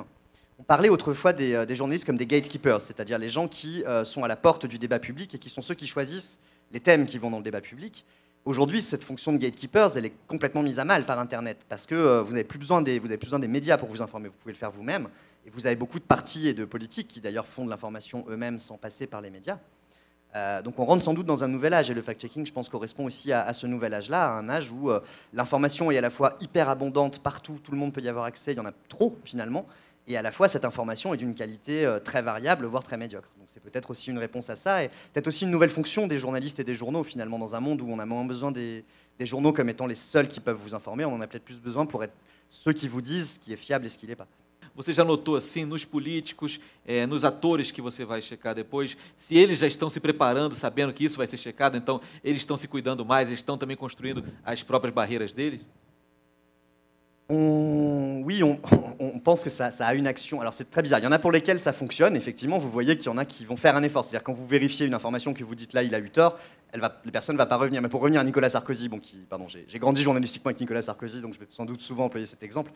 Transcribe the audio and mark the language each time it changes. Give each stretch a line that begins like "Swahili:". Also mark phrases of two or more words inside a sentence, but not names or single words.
French: On parlait autrefois des journalistes comme des gatekeepers, c'est-à-dire les gens qui sont à la porte du débat public et qui sont ceux qui choisissent les thèmes qui vont dans le débat public. Aujourd'hui, cette fonction de gatekeepers, elle est complètement mise à mal par Internet, parce que vous n'avez plus besoin des médias pour vous informer, vous pouvez le faire vous-même. Et vous avez beaucoup de partis et de politiques qui d'ailleurs font de l'information eux-mêmes sans passer par les médias. Donc on rentre sans doute dans un nouvel âge, et le fact-checking, je pense, correspond aussi à ce nouvel âge-là, à un âge où l'information est à la fois hyper abondante partout, tout le monde peut y avoir accès, il y en a trop finalement, Et à la fois, cette information est d'une qualité très variable, voire très médiocre. Donc c'est peut-être aussi une réponse à ça, et peut-être aussi une nouvelle fonction des journalistes et des journaux, finalement, dans un monde où on a moins besoin des journaux comme étant les seuls qui peuvent vous informer. On en a peut-être plus besoin pour être ceux qui vous disent ce qui est fiable et ce qui ne l'est pas.
Portuguese: Você já notou assim nos políticos, nos atores que você vai checar depois, se eles já estão se preparando, sabendo que isso vai ser checado, então eles estão se cuidando mais, eles estão também construindo as próprias barreiras deles?
French: Oui, on pense que ça a une action. Alors c'est très bizarre. Il y en a pour lesquels ça fonctionne. Effectivement, vous voyez qu'il y en a qui vont faire un effort. C'est-à-dire quand vous vérifiez une information que vous dites là, il a eu tort, la personne ne va pas revenir. Mais pour revenir à Nicolas Sarkozy, j'ai grandi journalistiquement avec Nicolas Sarkozy, donc je vais sans doute souvent employer cet exemple.